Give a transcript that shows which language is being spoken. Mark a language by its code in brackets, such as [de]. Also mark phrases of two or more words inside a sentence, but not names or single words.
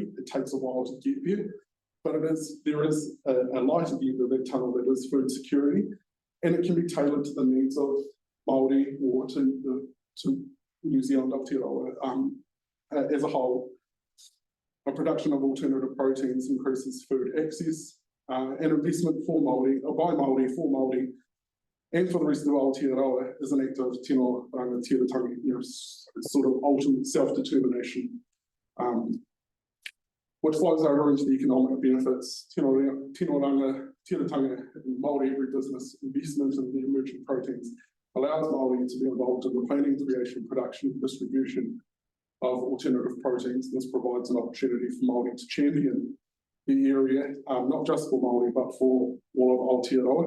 [en] It takes a while to get there, but there is a light at the end of that tunnel that is food security, and it can be tailored to the needs of Māori or to New Zealand Aotearoa as a whole. A production of alternative proteins increases food access, and investment for Māori, or by Māori, for Māori, and for the rest of Aotearoa is an act of [mi] tino ranga tiratanga, [en] sort of ultimate self-determination, which flows over into the economic benefits. [mi] Tino ranga tiratanga [en] and Māori agribusiness investment in the emerging proteins allows Māori to be involved in the planning, creation, production, and distribution of alternative proteins. This provides an opportunity for Māori to champion the area, not just for Māori, but for all of Aotearoa.